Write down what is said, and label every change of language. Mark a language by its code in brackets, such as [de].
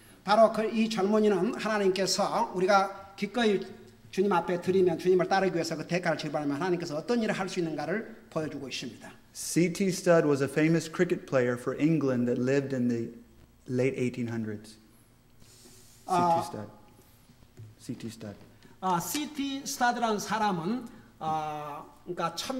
[ko] 바로 이 젊은이는 하나님께서 우리가 기꺼이 주님 앞에 드리면 주님을 따르기 위해서 그 대가를 지불하면 하나님께서 어떤 일을 할 수 있는가를 보여주고 있습니다. [en] C.T. Studd was a famous cricket player for England that lived in the late 1800s. C.T. Studd. C.T. Studd. C.T. [ko] 스타드라는 사람은 그러니까